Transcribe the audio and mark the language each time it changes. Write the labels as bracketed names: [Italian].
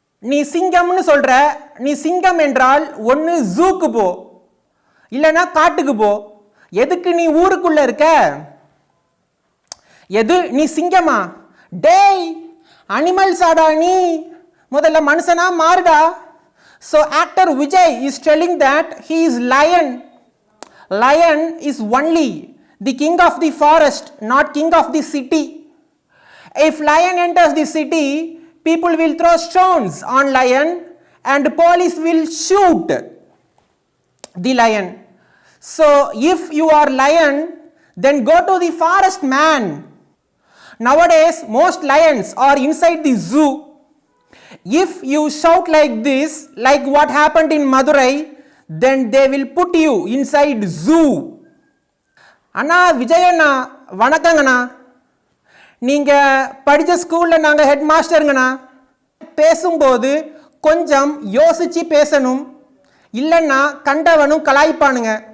[Tamil] நீ சிங்கம்னு சொல்ற, நீ சிங்கம் என்றால் ஒன்று ஜூக்கு போ, இல்லைன்னா காட்டுக்கு போ. எதுக்கு நீ ஊருக்குள்ள இருக்க? எது நீ சிங்கமா? டேய் அனிமல்ஸ் ஆடா நீ, முதல்ல மனுஷனா மாறுடா. [English] So actor Vijay is telling that he is lion. Lion is only the king of the forest, not king of the city. If lion enters the city, people will throw stones on lion and police will shoot the lion. So if you are lion, then go to the forest, man. Nowadays most lions are inside the zoo. If you shout like this, like what happened in Madurai, then they will put you inside zoo. [Tamil] அண்ணா விஜய் அண்ணா வணக்கங்கண்ணா. நீங்கள் படித்த ஸ்கூலில் நாங்கள் head மாஸ்டருங்கண்ணா. பேசும்போது கொஞ்சம் யோசித்து பேசணும், இல்லைன்னா கண்டவனும் கலாய்ப்பானுங்க.